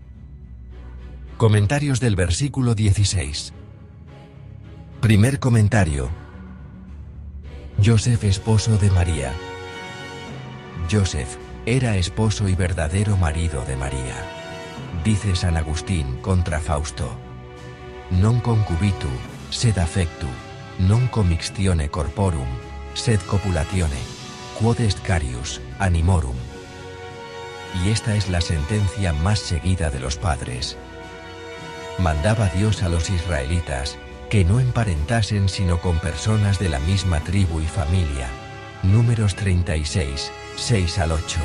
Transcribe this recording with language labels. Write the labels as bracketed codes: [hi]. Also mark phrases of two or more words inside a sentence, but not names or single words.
[es] Comentarios del versículo 16. Primer comentario. Joseph, esposo de María. Joseph era esposo y verdadero marido de María. Dice San Agustín contra Fausto: [la] non concubitu, sed affectu, non commixtione corporum, sed copulatione, quod est carius, animorum. [es] Y esta es la sentencia más seguida de los padres. Mandaba Dios a los israelitas que no emparentasen sino con personas de la misma tribu y familia. Números 36, 6 al 8.